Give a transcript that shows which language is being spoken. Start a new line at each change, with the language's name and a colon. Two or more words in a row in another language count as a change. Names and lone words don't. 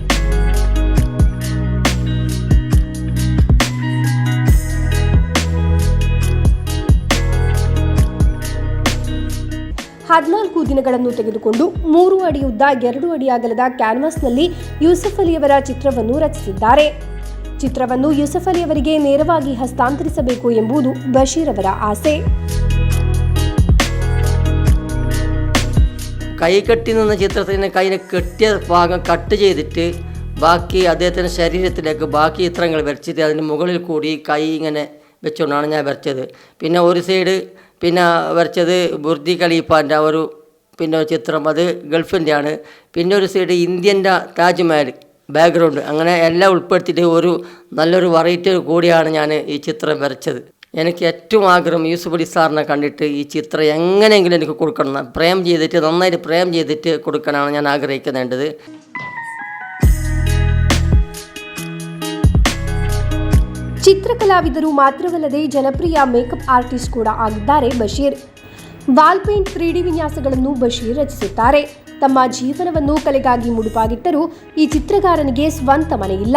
Kannada: ಹದಿನಾಲ್ಕು ದಿನಗಳನ್ನು ತೆಗೆದುಕೊಂಡು 3 ಅಡಿ ಉದ್ದ 2 ಅಡಿ ಅಗಲದ ಕ್ಯಾನ್ವಾಸ್ನಲ್ಲಿ ಯೂಸುಫ್ ಅಲಿ ಅವರ ಚಿತ್ರವನ್ನು ರಚಿಸಿದ್ದಾರೆ. ಚಿತ್ರವನ್ನು ಯೂಸುಫ್ ಅಲಿ ಅವರಿಗೆ ನೇರವಾಗಿ ಹಸ್ತಾಂತರಿಸಬೇಕು ಎಂಬುದು ಬಶೀರ್ ಅವರ ആസೆ.
Malayalam: കൈ കെട്ടി നിന്ന ചിത്രത്തിന് കൈനെ കെട്ടിയ ഭാഗം കട്ട് ചെയ്തിട്ട് ബാക്കി അദ്ദേഹത്തിൻ്റെ ശരീരത്തിലേക്ക് ബാക്കി ചിത്രങ്ങൾ വരച്ചിട്ട് അതിന് മുകളിൽ കൂടി കൈ ഇങ്ങനെ വെച്ചുകൊണ്ടാണ് ഞാൻ വരച്ചത്. പിന്നെ ഒരു സൈഡ് പിന്നെ വരച്ചത് ബുർജ് ഖലീഫാൻ്റെ ഒരു ചിത്രം, അത് ഗൾഫിൻ്റെ ആണ്. പിന്നെ ഒരു സൈഡ് ഇന്ത്യൻ്റെ താജ്മഹൽ ബാക്ക്ഗ്രൗണ്ട്, അങ്ങനെ എല്ലാം ഉൾപ്പെടുത്തിയിട്ട് ഒരു നല്ലൊരു വെറൈറ്റി കൂടിയാണ് ഞാൻ ഈ ചിത്രം വരച്ചത്. എനിക്ക് ഏറ്റവും ആഗ്രഹം യൂസുഫ് അലി സാറിനെ കണ്ടിട്ട് ഈ ചിത്രം എങ്ങനെയെങ്കിലും എനിക്ക് കൊടുക്കണം, നന്നായിട്ട് പ്രേം ചെയ്തിട്ട് കൊടുക്കാനാണ് ഞാൻ ആഗ്രഹിക്കുന്നുണ്ടത്.
Kannada: ಚಿತ್ರಕಲಾವಿದರು ಮಾತ್ರವಲ್ಲದೆ ಜನಪ್ರಿಯ
English: makeup artist
Kannada: ಕೂಡ ಆಗಿದ್ದಾರೆ ಬಶೀರ್.
English: wall paint
Kannada: 3D ವಿನ್ಯಾಸಗಳನ್ನು ಬಶೀರ್ ರಚಿಸುತ್ತಾರೆ. ತಮ್ಮ ಜೀವನವನ್ನು ಕಲೆಗಾಗಿ ಮುಡುಪಾಗಿಟ್ಟರೂ ಈ ಚಿತ್ರಗಾರನಿಗೆ ಸ್ವಂತ ಮನೆಯಿಲ್ಲ.